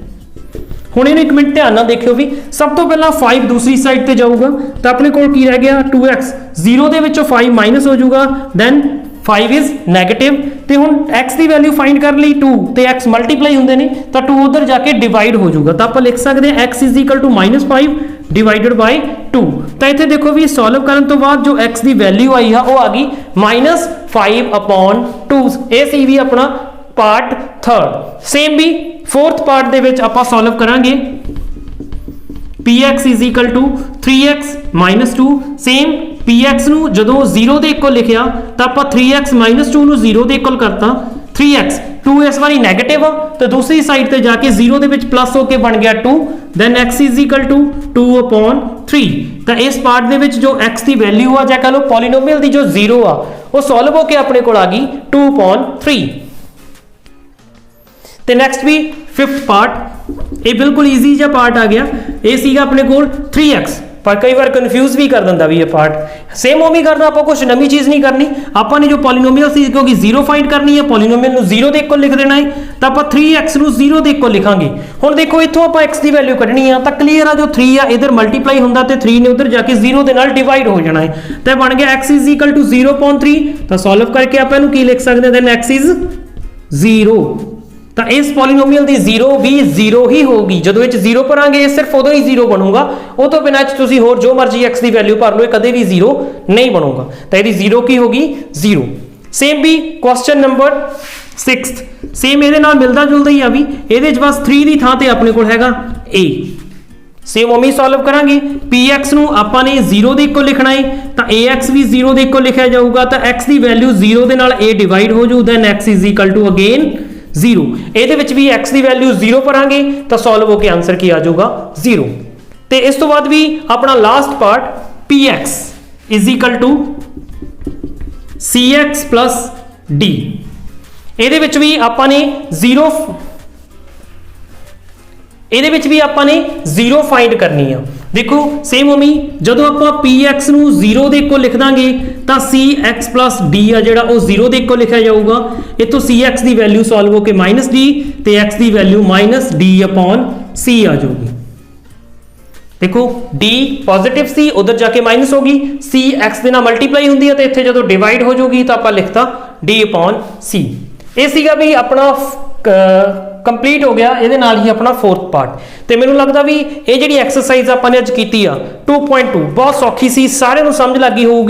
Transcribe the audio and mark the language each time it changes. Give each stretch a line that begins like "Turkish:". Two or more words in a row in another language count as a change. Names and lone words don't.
Punjabi: ਹੁਣ ਇਹਨੂੰ ਇੱਕ ਮਿੰਟ ਧਿਆਨ ਨਾਲ ਦੇਖਿਓ ਵੀ ਸਭ ਤੋਂ ਪਹਿਲਾਂ 5 ਦੂਸਰੀ ਸਾਈਡ ਤੇ ਜਾਊਗਾ ਤਾਂ ਆਪਣੇ ਕੋਲ ਕੀ ਰਹਿ ਗਿਆ 2x, ਜ਼ੀਰੋ ਦੇ ਵਿੱਚੋਂ 5 ਮਾਈਨਸ ਹੋ ਜਾਊਗਾ,
English: then 5 is negative.
Punjabi: ਤੇ ਹੁਣ x ਦੀ
English: value find
Punjabi: ਕਰਨ ਲਈ 2 ਤੇ x ਮਲਟੀਪਲਾਈ ਹੁੰਦੇ ਨੇ ਤਾਂ 2 ਉਧਰ ਜਾ ਕੇ ਡਿਵਾਈਡ ਹੋ ਜਾਊਗਾ ਤਾਂ ਆਪਾਂ ਲਿਖ ਸਕਦੇ ਹਾਂ
English: x is equal to -5 divided by 2।
Punjabi: ਤਾਂ ਇੱਥੇ ਦੇਖੋ ਵੀ ਸੋਲਵ ਕਰਨ ਤੋਂ ਬਾਅਦ ਜੋ x ਦੀ ਵੈਲਿਊ ਆਈ ਆ ਉਹ ਆ ਗਈ -5/2। ਇਹ ਸੀ ਵੀ ਆਪਣਾ
English: part third.
Punjabi: ਸੇਮ ਵੀ
English: fourth part
Punjabi: ਦੇ ਵਿੱਚ ਆਪਾਂ ਸੋਲਵ ਕਰਾਂਗੇ
English: px is equal to 3x minus 2।
Punjabi: ਸੇਮ px ਨੂੰ ਜਦੋਂ ਜ਼ੀਰੋ ਦੇ ਇਕੁਅਲ ਲਿਖਿਆ ਤਾਂ ਆਪਾਂ
English: 3x minus 2
Punjabi: ਨੂੰ ਜ਼ੀਰੋ ਦੇ ਇਕੁਅਲ ਕਰਤਾ 3x। 2 ਇਸ ਵਾਰੀ ਨੈਗੇਟਿਵ ਆ ਤੇ ਦੂਸਰੀ ਸਾਈਡ ਤੇ ਜਾ ਕੇ ਜ਼ੀਰੋ ਦੇ ਵਿੱਚ ਪਲੱਸ ਹੋ ਕੇ ਬਣ ਗਿਆ 2,
English: then x is equal to 2/3.
Punjabi: ਤਾਂ ਇਸ ਪਾਰਟ ਦੇ ਵਿੱਚ ਜੋ x ਦੀ ਵੈਲਿਊ ਆ ਜਾਂ ਕਹ ਲਓ ਪੋਲੀਨੋਮੀਅਲ ਦੀ ਜੋ ਜ਼ੀਰੋ ਆ ਉਹ ਸੋਲਵ ਹੋ ਕੇ ਆਪਣੇ ਕੋਲ ਆ ਗਈ 2/3। ਤੇ ਨੈਕਸਟ ਵੀ
English: fifth part,
Punjabi: ਇਹ ਬਿਲਕੁਲ ਈਜ਼ੀ ਜਿਹਾ ਪਾਰਟ ਆ ਗਿਆ। ਇਹ ਸੀਗਾ ਆਪਣੇ ਕੋਲ 3x, ਪਰ ਕਈ ਵਾਰ ਕਨਫਿਊਜ਼ ਵੀ ਕਰ ਦਿੰਦਾ ਵੀ ਇਹ ਪਾਰਟ। ਸੇਮ ਉਵੇਂ ਕਰਨਾ, ਆਪਾਂ ਕੁਝ ਨਵੀਂ ਚੀਜ਼ ਨਹੀਂ ਕਰਨੀ। ਆਪਾਂ ਨੇ ਜੋ ਪੋਲੀਨੋਮੀਅਲ ਸੀ ਕਿਉਂਕਿ ਜ਼ੀਰੋ ਫਾਈਂਡ ਕਰਨੀ ਹੈ, ਪੋਲੀਨੋਮੀਅਲ ਨੂੰ ਜ਼ੀਰੋ ਦੇ ਇਕੁਅਲ ਲਿਖ ਦੇਣਾ ਹੈ ਤਾਂ ਆਪਾਂ 3x ਨੂੰ ਜ਼ੀਰੋ ਦੇ ਇਕੁਅਲ ਲਿਖਾਂਗੇ। ਹੁਣ ਦੇਖੋ ਇੱਥੋਂ ਆਪਾਂ x ਦੀ ਵੈਲਿਊ ਕੱਢਣੀ ਆ ਤਾਂ ਕਲੀਅਰ ਆ ਜੋ 3 ਆ ਇਧਰ ਮਲਟੀਪਲਾਈ ਹੁੰਦਾ ਤੇ 3 ਨੇ ਉਧਰ ਜਾ ਕੇ ਜ਼ੀਰੋ ਦੇ ਨਾਲ ਡਿਵਾਈਡ ਹੋ ਜਾਣਾ ਹੈ ਤਾਂ ਬਣ ਗਿਆ
English: x is equal to 0.3।
Punjabi: ਤਾਂ ਸੋਲਵ ਕਰਕੇ ਆਪਾਂ ਇਹਨੂੰ ਕੀ ਲਿਖ ਸਕਦੇ ਹਾਂ,
English: then x is 0.
Punjabi: ਤਾਂ ਇਸ ਪੋਲੀਨੋਮੀਅਲ ਦੀ ਜ਼ੀਰੋ ਵੀ ਜ਼ੀਰੋ ਹੀ ਹੋਊਗੀ। ਜਦੋਂ ਇਹ ਚ ਜ਼ੀਰੋ ਭਰਾਂਗੇ ਇਹ ਸਿਰਫ ਉਦੋਂ ਹੀ ਜ਼ੀਰੋ ਬਣੂਗਾ, ਉਹ ਤੋਂ ਬਿਨਾਂ ਚ ਤੁਸੀਂ ਹੋਰ ਜੋ ਮਰਜ਼ੀ x ਦੀ ਵੈਲਿਊ ਭਰ ਲਓ ਇਹ ਕਦੇ ਵੀ ਜ਼ੀਰੋ ਨਹੀਂ ਬਣੂਗਾ। ਤਾਂ ਇਹਦੀ ਜ਼ੀਰੋ ਕੀ ਹੋਗੀ 0। ਸੇਮ ਵੀ
English: question number 6th,
Punjabi: ਸੇਮ ਇਹਦੇ ਨਾਲ ਮਿਲਦਾ ਜੁਲਦਾ ਹੀ ਆ ਵੀ ਇਹਦੇ ਚ ਬਸ 3 ਦੀ ਥਾਂ ਤੇ ਆਪਣੇ ਕੋਲ ਹੈਗਾ a। ਸੇਮ ਉਵੇਂ ਸੋਲਵ ਕਰਾਂਗੇ। px ਨੂੰ ਆਪਾਂ ਨੇ 0 ਦੇ ਇਕੁਅਲ ਲਿਖਣਾ ਹੈ ਤਾਂ ax ਵੀ 0 ਦੇ ਇਕੁਅਲ ਲਿਖਿਆ ਜਾਊਗਾ ਤਾਂ x ਦੀ ਵੈਲਿਊ 0 ਦੇ ਨਾਲ a ਡਿਵਾਈਡ ਹੋ ਜਾਊ,
English: then x is equal to again 0.
Punjabi: ਇਹਦੇ ਵਿੱਚ ਵੀ x ਦੀ ਵੈਲਿਊ 0 ਭਰਾਂਗੇ ਤਾਂ ਸੋਲਵ ਹੋ ਕੇ ਆਨਸਰ ਕੀ ਆ ਜਾਊਗਾ 0। ਤੇ ਇਸ ਤੋਂ ਬਾਅਦ ਵੀ ਆਪਣਾ
English: last part px is equal to cx plus d.
Punjabi: ਇਹਦੇ ਵਿੱਚ ਵੀ ਆਪਾਂ ਨੇ 0 ਫਾਈਂਡ ਕਰਨੀ ਆ। ਦੇਖੋ ਸੇਮ ਉਮੀ ਜਦੋਂ ਆਪਾਂ px ਨੂੰ 0 ਦੇ ਇਕੁਅਲ ਲਿਖ ਦਾਂਗੇ ਤਾਂ
English: cx plus d
Punjabi: ਆ ਜਿਹੜਾ ਉਹ 0 ਦੇ ਇਕੁਅਲ ਲਿਖਿਆ ਜਾਊਗਾ। ਇਥੋਂ cx ਦੀ ਵੈਲਿਊ ਸੋਲਵ ਹੋ ਕੇ -d ਤੇ x ਦੀ ਵੈਲਿਊ -d/c C आ जाऊगी। ਦੇਖੋ D ਪਾਜ਼ਿਟਿਵ C ਉਧਰ ਜਾ ਕੇ ਮਾਈਨਸ ਹੋਊਗੀ, C X ਦੇ ਨਾਲ ਮਲਟੀਪਲਾਈ ਹੁੰਦੀ ਹੈ ਤੇ ਇੱਥੇ ਜਦੋਂ ਡਿਵਾਈਡ ਹੋ ਜਾਊਗੀ ਤਾਂ ਆਪਾਂ ਲਿਖਤਾ D/C। ਇਹ ਸੀਗਾ ਵੀ ਆਪਣਾ ਕੰਪਲੀਟ ਹੋ ਗਿਆ ਇਹਦੇ ਨਾਲ ਹੀ ਆਪਣਾ ਫੋਰਥ ਪਾਰਟ। ਤੇ ਮੈਨੂੰ ਲੱਗਦਾ ਵੀ ਇਹ ਜਿਹੜੀ ਐਕਸਰਸਾਈਜ਼ ਆਪਾਂ ਨੇ ਅੱਜ ਕੀਤੀ ਆ 2.2 ਬਹੁਤ ਸੌਖੀ ਸੀ, ਸਾਰਿਆਂ ਨੂੰ ਸਮਝ ਲੱਗੀ ਹੋਊਗੀ।